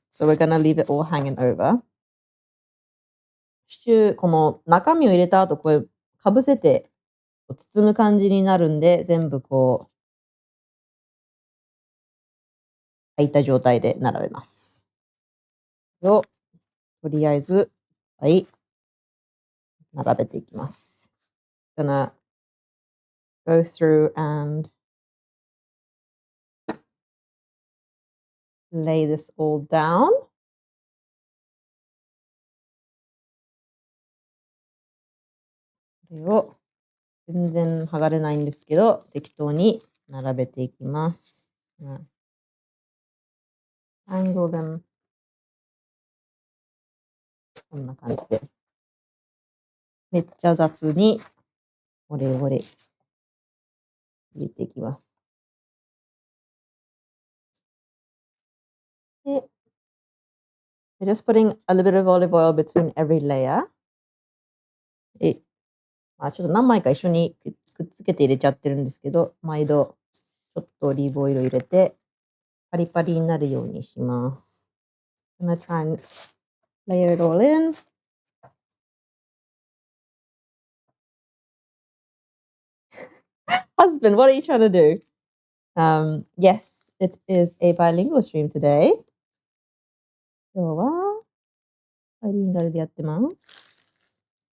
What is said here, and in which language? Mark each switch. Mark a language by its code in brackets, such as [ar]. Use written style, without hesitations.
[en] So we're gonna leave it all hanging over. [ja] シチュー、この中身を入れた後、これかぶせて包む感じになるんで、全部こう開いた状態で並べます。をとりあえず、はい、並べていきます。 [en] Gonna go through and lay this all down. [ja] これを全然剥がれないんですけど、適当に並べていきます。 [en] Angle them [ja] こんな感じで。めっちゃ雑にオレオレ入れていきます。 [en] で、just putting a little bit of olive oil between every layer. [ja] ちょっと何枚か一緒にくっつけて入れちゃってるんですけど、毎度ちょっとオリーブオイルを入れて、パリパリになるようにします。 [en] I'm gonna try and layer it all in. Husband, what are you trying to do? Yes, it is a bilingual stream today. [ja] 今日はバイリンガルでやってます。